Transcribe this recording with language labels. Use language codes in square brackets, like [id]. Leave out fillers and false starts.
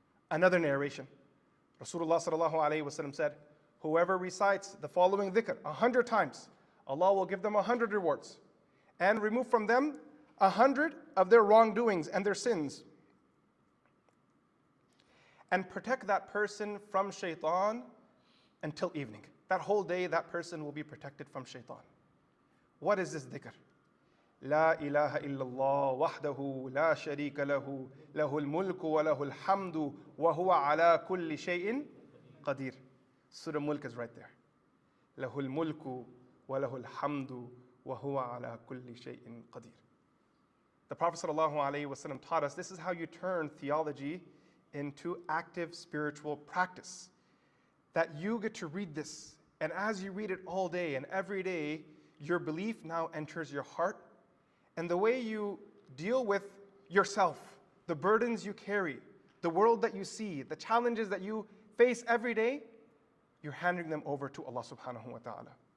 [en] Another narration, Rasulullah sallallahu alayhi wasallam said, whoever recites the following dhikr 100 times, Allah will give them 100 rewards and remove from them 100 of their wrongdoings and their sins, and protect that person from shaitan until evening. That whole day, that person will be protected from shaitan. What is this dhikr? [ar] لا إله إلا الله وحده لا شريك له له الملك وله الحمد وهو على كل شيء قدير. [en] Surah al-Mulk is right there. [ar] له الملك وله الحمد وهو على كل شيء قدير. [en] The Prophet ﷺ taught us this is how you turn theology into active spiritual practice. That you get to read this, and as you read it all day and every day, your belief now enters your heart. And the way you deal with yourself, the burdens you carry, the world that you see, the challenges that you face every day, you're handing them over to Allah subhanahu wa ta'ala.